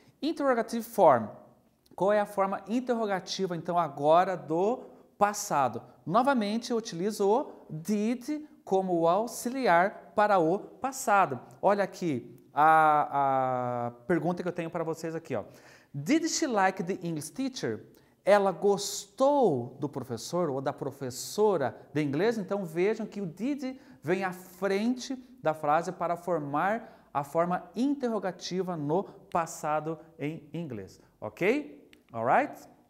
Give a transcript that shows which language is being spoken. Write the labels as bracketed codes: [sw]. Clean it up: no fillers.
[en] Interrogative form. [pt] Qual é a forma interrogativa, então, agora do passado? Novamente, eu utilizo o did como o auxiliar para o passado. Olha aqui a pergunta que eu tenho para vocês aqui, ó. [en] Did she like the English teacher? [pt] Ela gostou do professor ou da professora de inglês? Então vejam que o did vem à frente da frase para formar a forma interrogativa no passado em inglês, ok? [en] Alright?